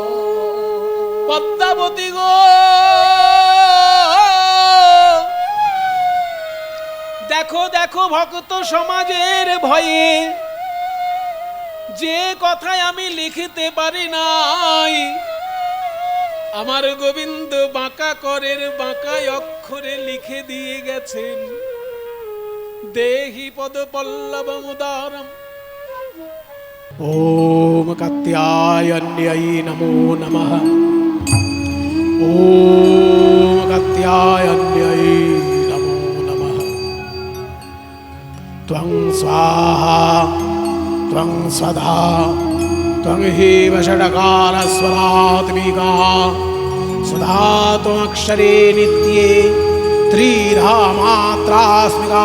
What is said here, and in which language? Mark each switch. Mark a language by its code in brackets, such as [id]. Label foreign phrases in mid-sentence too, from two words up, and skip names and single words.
[bn] পদ্মাবতী গো, দেখো দেখো, ভক্ত সমাজের ভয়ে যে কথায় আমি লিখতে পারি নাই, আমার গোবিন্দ বাঁকা করের বাঁকা অক্ষরে লিখে দিয়ে গেছেন, [sa] দেহি পদ পল্লব মুদারম। ওম কাত্যায়ন্যায় নমো নমঃ। ওম কাত্যায়ন্যায় নমো নমঃ। त्वं स्वाहा त्वं स्वधा त्वं हि षडकारस्वरात्मिका सुधा त्वमक्षरे नित्ये त्रिधा मात्रास्मिका